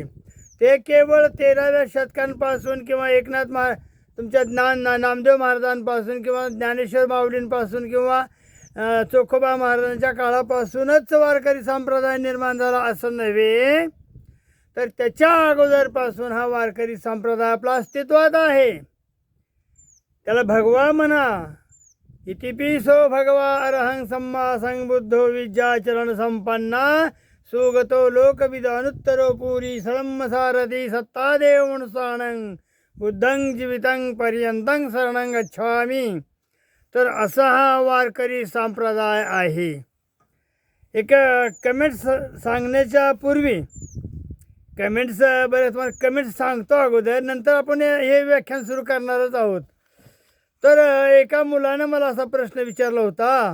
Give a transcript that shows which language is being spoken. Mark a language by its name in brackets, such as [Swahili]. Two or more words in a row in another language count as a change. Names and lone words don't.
[Marathi] ते केवळ 13व्या शतकांपासून किंवा तुमच्या नामदेव महाराजांपासून किंवा ज्ञानेश्वर माऊलींपासून किंवा चोखोबा महाराजांच्या काळापासूनच वारकरी संप्रदाय निर्माण झाला असं नव्हे, तर त्याच्या अगोदरपासून हा वारकरी संप्रदाय आपला अस्तित्वात आहे. त्याला भगवा म्हणा. [Pali] इतिपिसो भगवा अरहं सम्मा संबुद्धो विद्याचरण संपन्ना सुगतो लोकविदानुत्तरो पुरी सारथी सत्तादेव मनुसानं बुद्धं जीवितं पर्यंतं शरणं गच्छामि. [Marathi] तर असा हा वारकरी संप्रदाय आहे. एक कमेंट्स सांगण्याच्या पूर्वी कमेंट्स सांगतो अगोदर, नंतर आपण हे व्याख्यान सुरू करणारच आहोत. तर एका मुलानं मला असा प्रश्न विचारला होता.